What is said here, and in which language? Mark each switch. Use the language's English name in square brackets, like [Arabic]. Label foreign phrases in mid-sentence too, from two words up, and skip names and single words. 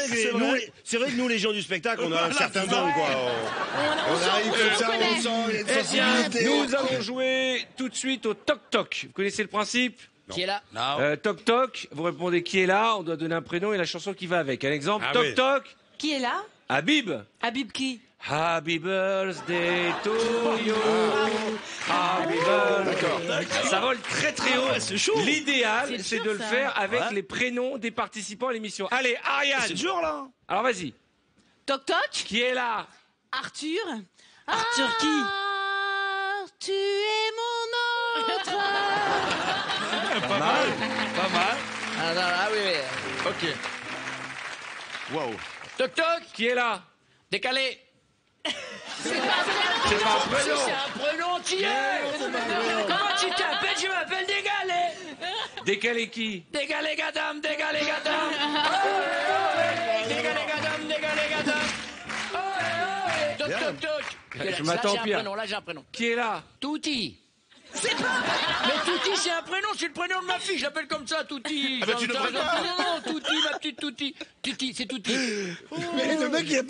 [French] vrai que nous, les gens du spectacle, on a un certain don, quoi. On arrive comme ça, on sent, il y a une Eh bien, sensibilité. nous allons jouer tout de suite au toc-toc. Vous connaissez le principe? Qui est là? Toc-toc, vous répondez qui est là, on doit donner un prénom et la chanson qui va avec. Un exemple, Ah oui. toc-toc, Qui est là? Habib. Habib qui? [English] Happy birthday to you. Happy birthday. [French] Ça vole très très haut. c'est chaud. L'idéal, C'est c'est dur, de le ça. faire avec Ouais. les prénoms des participants à l'émission. Allez, Ariane. C'est dur, là. Alors vas-y. Toc toc. Qui est là? Arthur. Arthur qui? Tu es mon autre. Pas mal. Pas mal. Ah oui. Ok. Wow. Toc toc. Qui est là? Décalé. C'est pas un prénom. C'est un prénom entier. Comment tu t'appelles? Je m'appelle Dégalé. Décalé qui? Dégalé gadam, dégalé gadam. Dégalé gadam. Toc toc toc. Je m'attends au pire. Là j'ai un prénom. Qui est là? Touti. Mais Touti, c'est un prénom, c'est le prénom de ma fille, je l'appelle comme ça, Touti. Ah bah, tu le prénoms. Non, Touti, ma petite Touti. Touti, c'est Touti. Mais le mec, il a pas